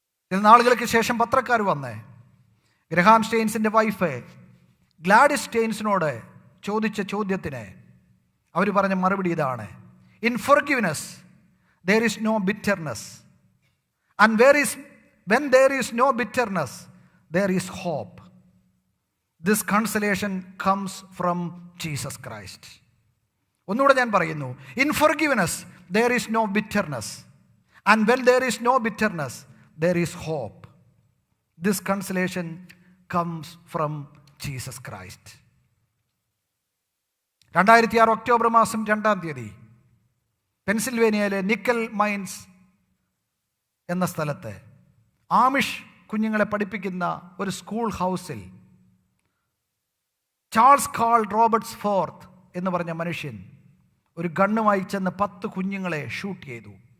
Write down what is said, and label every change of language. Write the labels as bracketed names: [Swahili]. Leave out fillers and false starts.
[Malayalam] ചില നാളുകൾക്ക് ശേഷം പത്രക്കാർ വന്ന് ഗ്രഹാം സ്റ്റെയിൻസിൻ്റെ വൈഫ് ഗ്ലാഡിസ് സ്റ്റെയിൻസിനോട് ചോദിച്ച ചോദ്യത്തിന് അവർ പറഞ്ഞ മറുപടി ഇതാണ്: [English] In forgiveness there is no bitterness. And when there is no bitterness, there is hope. This consolation comes from Jesus Christ. [Malayalam] ഒന്നുകൂടെ ഞാൻ പറയുന്നു. [English] In forgiveness, there is no bitterness. And when there is no bitterness, there is hope. This consolation comes from Jesus Christ. [Malayalam] 2006 October മാസം 2-ാം തീയതി പെൻസിൽവേനിയയിലെ nickel mines എന്ന സ്ഥലത്ത് Amish കുഞ്ഞുങ്ങളെ പഠിപ്പിക്കുന്ന ഒരു സ്കൂൾ ഹൗസിൽ ചാൾസ് കാൾ റോബർട്ട്സ് ഫോർത്ത് എന്ന് പറഞ്ഞ മനുഷ്യൻ ഒരു ഗണ്ണുമായി ചെന്ന് 10 കുഞ്ഞുങ്ങളെ ഷൂട്ട് ചെയ്തു.